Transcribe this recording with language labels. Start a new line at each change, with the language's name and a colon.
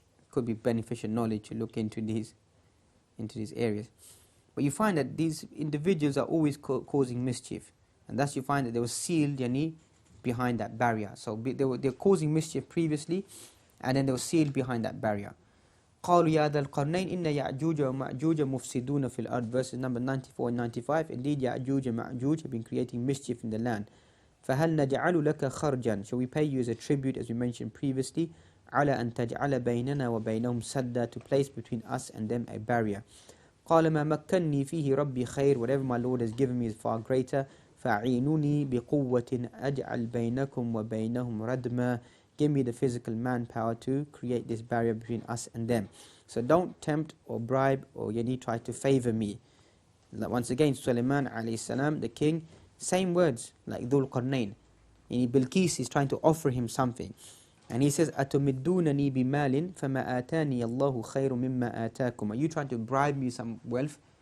English: Could be beneficial knowledge to look into these areas. But you find that these individuals are always causing mischief, and thus you find that they were sealed behind that barrier. So they were causing mischief previously, and then they were sealed behind that barrier.
Arabic: قالوا يا ذا القرنين إن يأجوج ومأجوج مفسدون في الأرض.
English: Verses number 94 and 95. Indeed, Ya'juj and Ma'juj have been creating mischief in the land.
Arabic: فهل نجعل لك خرجا.
English: Shall we pay you as a tribute, as we mentioned previously,
Arabic: على أن تجعل بيننا وبينهم سدا,
English: to place between us and them a barrier.
Arabic: قال ما مكنني فيه ربي خير.
English: Whatever my Lord has given me is far greater.
Arabic: فأعينوني بقوة أجعل بينكم وبينهم ردما.
English: Give me the physical manpower to create this barrier between us and them. So don't tempt or bribe or try to favor me. Once again, Sulaiman alayhi salam, the king, same words like Dhul Qarnayn. Bilqis is trying to offer him something. And he says,
Arabic: أَتُمِدُّونَنِي بِمَالٍ فَمَا آتَانِيَ اللَّهُ خَيْرٌ مِمَّا آتَاكُمْ.
English: Are you trying to bribe me some wealth?